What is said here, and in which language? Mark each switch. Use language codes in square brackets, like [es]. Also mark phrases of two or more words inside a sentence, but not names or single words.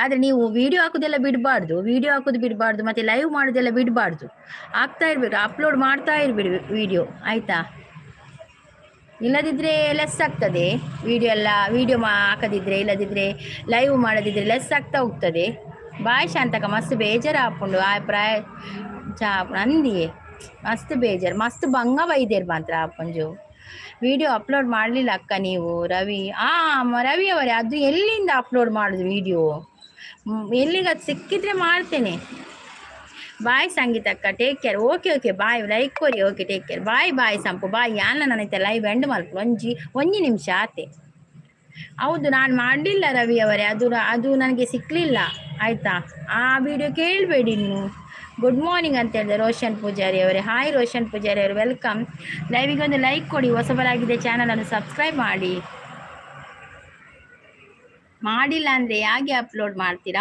[kn] ಆದ್ರೆ ನೀವು ವಿಡಿಯೋ ಹಾಕುದೆಲ್ಲ ಬಿಡಬಾರ್ದು, ಮತ್ತೆ ಲೈವ್ ಮಾಡೋದೆಲ್ಲ ಬಿಡಬಾರ್ದು. ಆಗ್ತಾ ಇರ್ಬೇಕು, ಅಪ್ಲೋಡ್ ಮಾಡ್ತಾ ಇರ್ಬೇಡಿ ವಿಡಿಯೋ, ಆಯ್ತಾ? ಇಲ್ಲದಿದ್ರೆ ಲೆಸ್ ಆಗ್ತದೆ. ವಿಡಿಯೋ ಹಾಕದಿದ್ರೆ, ಇಲ್ಲದಿದ್ರೆ ಲೈವ್ ಮಾಡದಿದ್ರೆ ಲೆಸ್ ಆಗ್ತಾ ಹೋಗ್ತದೆ. [tcy] ಬಾಯ್ ಶಾಂತಕ ಮಸ್ತ್ ಬೇಜಾರು ಹಾಕೊಂಡು ಪ್ರಾಯ ಅಂದಿಯೇ ಮಸ್ತ್ ಬೇಜಾರು, ಮಸ್ತ್ ಬಂಗ ಬೈದೇರು ಮಾತ್ರ ಅಪ್ಪಂಜು. [kn] ವಿಡಿಯೋ ಅಪ್ಲೋಡ್ ಮಾಡಲಿಲ್ಲ ಅಕ್ಕ ನೀವು. ರವಿ ಅವರೇ, ಅದು ಎಲ್ಲಿಂದ ಅಪ್ಲೋಡ್ ಮಾಡೋದು ವಿಡಿಯೋ? ಎಲ್ಲಿಗೆ ಸಿಕ್ಕಿದ್ರೆ ಮಾಡ್ತೇನೆ. ಬಾಯ್ ಸಂಗೀತಕ್ಕ, [en] take care. okay okay bye, ಲೈಕ್ ಕೊರಿ. okay take care. bye bye ಸಂಪು ಬಾಯ್. [tcy] ಯಾನ ನನೈತೆ ಲೈವ್ ಎಂಡ್ ಮಲ್ಪ ಒಂಜಿ ನಿಮಿಷ ಆತೆ. [kn] ಹೌದು, ನಾನು ಮಾಡಲಿಲ್ಲ ರವಿ ಅವರೇ, ಅದು ನನಗೆ ಸಿಕ್ಕಲಿಲ್ಲ ಆಯಿತಾ. ಆ ವಿಡಿಯೋ ಕೇಳಬೇಡಿ ನೀವು. [en] good morning [kn] ಅಂತ ಹೇಳಿದೆ ರೋಷನ್ ಪೂಜಾರಿ ಅವರೇ. ಹಾಯ್ ರೋಷನ್ ಪೂಜಾರಿ ಅವರು, ವೆಲ್ಕಮ್. ಲೈವಿಗೆ ಒಂದು ಲೈಕ್ ಕೊಡಿ, ಹೊಸಬರಾಗಿದೆ ಚಾನಲನ್ನು ಸಬ್ಸ್ಕ್ರೈಬ್ ಮಾಡಿ. ಮಾಡಿಲ್ಲ ಅಂದರೆ ಹೇಗೆ ಅಪ್ಲೋಡ್ ಮಾಡ್ತೀರಾ?